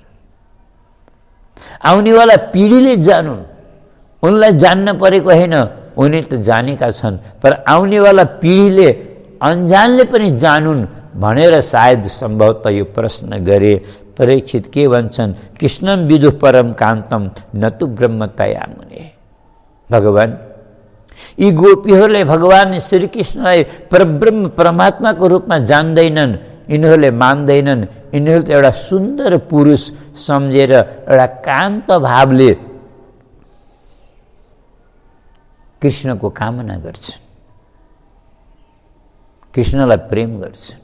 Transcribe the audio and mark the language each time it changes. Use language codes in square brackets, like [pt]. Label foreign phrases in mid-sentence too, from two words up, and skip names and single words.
[ne] आउनेवाला पिँढीले जानुन्, उनलाई जान्न परेको होइन, उनी त जानेका छन्, पर आउनेवाला पिँढीले अनजानले पनि जानुन् भनेर सायद सम्भवतः यो प्रश्न गरे। परीक्षित के भन्छन्? [sa] कृष्णम विदुः परम कान्तम न तु ब्रह्मतया मुने। [ne] भगवान, यी गोपीहरूले भगवान श्रीकृष्णलाई परब्रह्म परमात्माको रूपमा जान्दैनन्, यिनीहरूले मान्दैनन्। यिनीहरू त एउटा सुन्दर पुरुष सम्झेर एउटा कान्त भावले कृष्णको कामना गर्छन्, कृष्णलाई प्रेम गर्छन्।